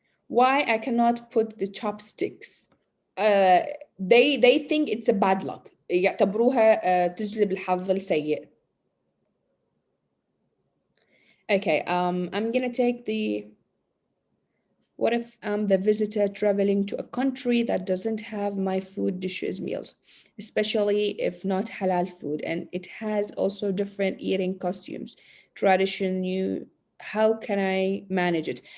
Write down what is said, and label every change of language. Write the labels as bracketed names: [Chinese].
[English] Why I cannot put the chopsticks they think it's a bad luck. [Arabic] يعتبروها تجلب الحظ السيء. [English] Okay, I'm gonna take the, what if I'm the visitor traveling to a country that doesn't have my food dishes meals, especially if not halal food, and it has also different eating costumes, tradition, new, how can I manage it?